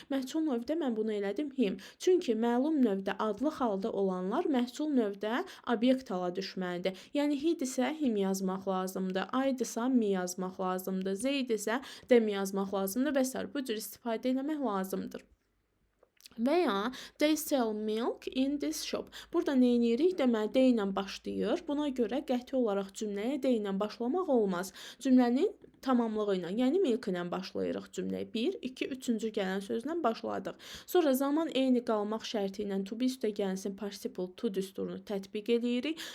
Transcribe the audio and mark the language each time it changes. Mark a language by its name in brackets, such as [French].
[Azerbaijani] Məhsul növdə mən bunu elədim him. Çünki məlum növdə adlı halda olanlar məhsul növdə obyekt hala düşməlidir. Yəni he-dirsə him yazmaq lazımdır. I-dirsə me yazmaq lazımdır. Z-dirsə them yazmaq lazımdır və s. Bu cür istifadə etmək lazımdır. Və ya [English] they sell milk in this shop. [Azerbaijani] Burada nə edirik? Deməli, they ilə başlayır. Buna görə qəti olaraq cümləyə they ilə başlamaq olmaz. Cümlənin tamamlığı ilə, yəni milk ilə başlayırıq cümləyə. 1, 2, 3-cü gələn sözlə başladıq. Sonra zaman eyni qalmaq şərti ilə to be üstəgəlsin participle to düsturunu tətbiq edirik.